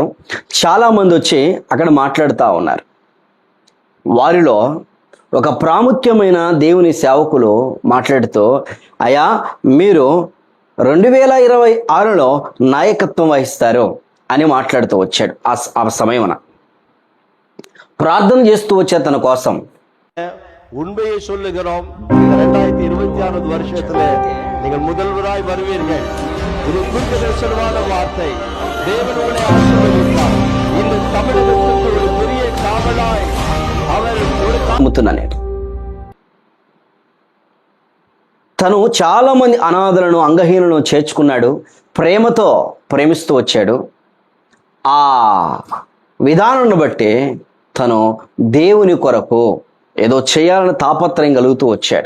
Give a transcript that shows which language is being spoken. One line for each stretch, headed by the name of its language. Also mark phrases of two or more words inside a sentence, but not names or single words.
Telugu: చాలామంది వచ్చి అక్కడ మాట్లాడుతూ ఉన్నారు. వారిలో ఒక ప్రాముఖ్యమైన దేవుని సేవకులు మాట్లాడుతూ, అయ్యా మీరు 2026లో నాయకత్వం వహిస్తారు అని మాట్లాడుతూ వచ్చాడు. ఆ సమయమున ప్రార్థన చేస్తూ వచ్చారు తన కోసం.
Tamil: உண்மையை சொல்லுகிறோம். 2026 வருஷத்துல நீங்கள் முதல்வராய் வருவீர்கள். இது தீர்க்கதரிசனமான வார்த்தை. தேவன் உங்களை ஆசீர்வதிப்பார். இந்த தமிழகத்துக்கு ஒரு பெரிய காவலாய் அவர்
Telugu: నమ్ముతున్నాను. తను చాలా మంది అనాథలను, అంగహీనులను చేర్చుకున్నాడు. ప్రేమతో ప్రేమిస్తూ వచ్చాడు. ఆ విధానాన్ని బట్టి తను దేవుని కొరకు ఏదో చేయాలని తాపత్రయం కలుగుతూ వచ్చాడు.